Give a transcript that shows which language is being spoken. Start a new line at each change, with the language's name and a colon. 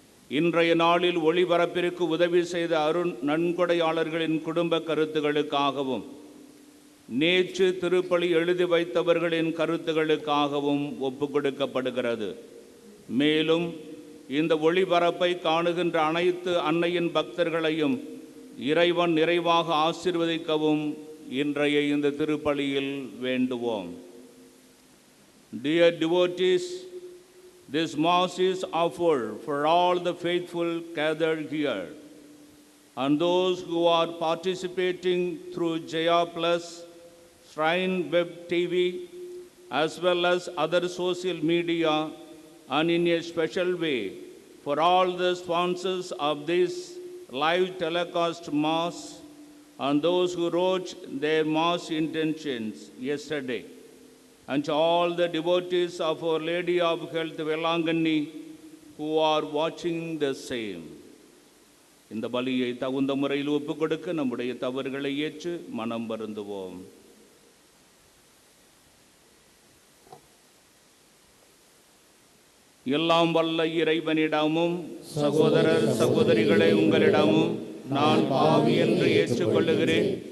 Tamil: இன்றைய நாளில் ஒளிபரப்பிற்கு உதவி செய்த நன்கொடையாளர்களின் குடும்ப கருத்துக்களுக்காகவும் நேற்று திருப்பலி எழுதி வைத்தவர்களின் கருத்துக்களுக்காகவும் ஒப்பு கொடுக்கப்படுகிறது. மேலும் இந்த ஒளிபரப்பை காணுகின்ற அனைத்து அன்னையின் பக்தர்களையும் இறைவன் நிறைவாக ஆசீர்வதிக்கவும் இன்றைய இந்த திருப்பலியில் வேண்டுவோம்.
English: Dear devotees, this Mass is offered for all the faithful gathered here and those who are participating through Jaya Plus, Shrine Web TV, as well as other social media, and in a special way for all the sponsors of this live telecast Mass and those who wrote their Mass intentions yesterday, and to all the devotees of Our Lady of Health Velangani who are watching the same.
Tamil: இந்த பலியை தகுந்த முறையில் ஒப்புக் கொடுக்க நம்முடைய தவறுகளை ஏற்று மனம் வருந்துவோம். எல்லாம் வல்ல இறைவனிடமும் சகோதரர் சகோதரிகளை உங்களிடமும் நான் பாவி என்று ஏற்றுக்கொள்ளுகிறேன்.